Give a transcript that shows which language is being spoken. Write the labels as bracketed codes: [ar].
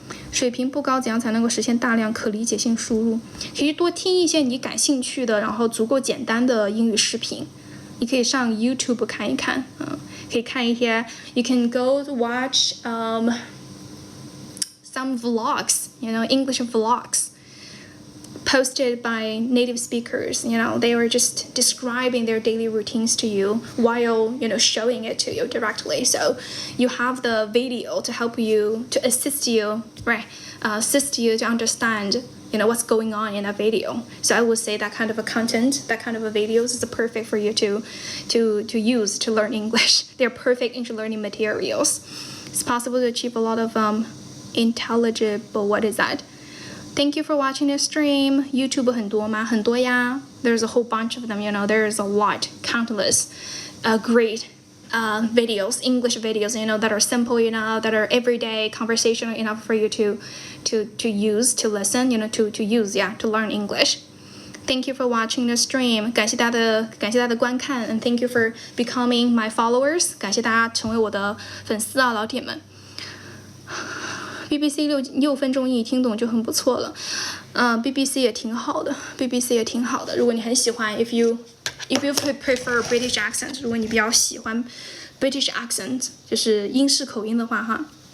[zh] 水平不高，怎样才能够实现大量可理解性输入？可以多听一些你感兴趣的，然后足够简单的英语视频。你可以上 YouTube 看一看，可以看一些。 [en] You can go watch some vlogs, English vlogs posted by native speakers. They were just describing their daily routines to you while, showing it to you directly. So you have the video to help you, to assist you, right? Assist you to understand, what's going on in that video. So I would say that kind of a content, that kind of a videos is perfect for you to use to learn English. They're perfect English learning materials. It's possible to achieve a lot of intelligible, what is that? Thank you for watching the stream. [zh] YouTube 很多吗？很多呀。 [en] There's a whole bunch of them, you know. There's a lot, countless, great videos, English videos, you know, that are simple enough, that are everyday, conversational enough for you to use, to listen, you know, to use, yeah, to learn English. Thank you for watching the stream. [zh] 感谢大家的观看 [en] and thank you for becoming my followers. [zh] 感谢大家成为我的粉丝啊，老铁们。BBC 6分钟英语听懂就很不错了。 BBC 也挺好的 ，BBC 也挺好的。如果你很喜欢 [en] if you prefer British accent， [zh] 如果你比较喜欢 British accent， 就是英式口音的话哈。